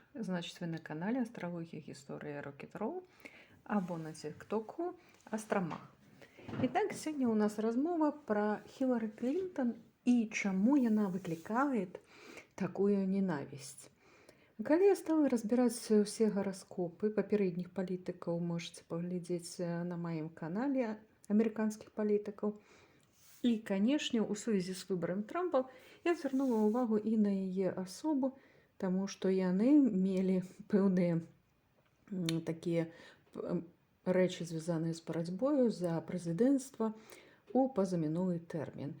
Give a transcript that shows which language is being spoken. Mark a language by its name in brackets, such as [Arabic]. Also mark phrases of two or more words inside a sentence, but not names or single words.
[Russian] Значит, вы на канале Астрология, История Рокет-Ролл або на тиктоку Астромах. Итак, сегодня у нас размова про Хиллари Клинтон и чему она выкликает такую ненависть. [Belarusian] Калі я стала [Russian] разбирать все гороскопы [Belarusian] папярэдніх палітыкаў, [Russian] можете поглядеть на моем канале американских политиков. [Belarusian] І, канешне, у сувязі з выбарам Трампа я звярнула ўвагу і на яе асобу, таму што яны мелі пэўныя такія рэчы, звязаныя з барацьбою за прэзідэнцтва у пазамінулы тэрмін.